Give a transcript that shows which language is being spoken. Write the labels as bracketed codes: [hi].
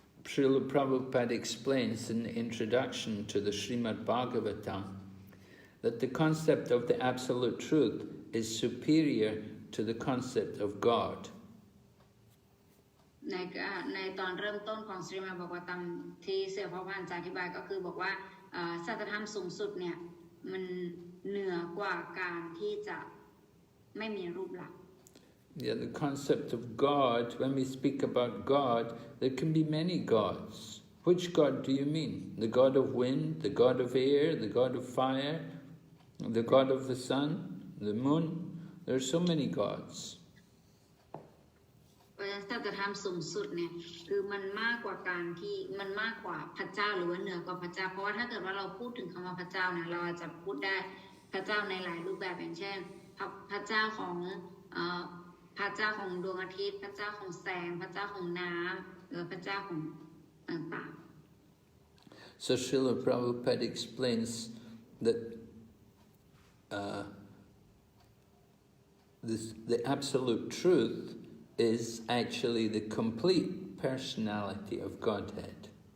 [en] Srila Prabhupada explains in the introduction to the Srimad Bhagavatam that the concept of the absolute truth is superior to the concept of God. [th] ในตอนเริ่มต้นของ Srimad Bhagavatam ที่เสี่ยพระพานจะอธิบายก็คือบอกว่าสัจธรรมสูงสุดเนี่ยมันเหนือกว่าการที่จะไม่มีรูปลักษณ์ [en] Yeah, the concept of God, when we speak about God, there can be many gods. Which God do you mean? The God of wind, the God of air, the God of fire, the God of the sun, the moon? There are so many gods. [th] เพราะฉะ สัจธรรมสูงสุดเนี่ยคือมันมากกว่าการที่มันมากกว่าพระเจ้าหรือว่าเหนือกว่าพระเจ้าเพราะว่าถ้าเกิดว่าเราพูดถึงคำว่าพระเจ้าเนี่ยเราอาจจะพูดได้พระเจ้าในหลายรูปแบบอย่างเช่นพระเจ้าของพระเจ้าของดวงอาทิตย์พระเจ้าของแสงพระเจ้าของน้ำหรือพระเจ้าของต่างๆ [en] So Srila Prabhupada explains that the absolute truth is actually the complete personality of Godhead.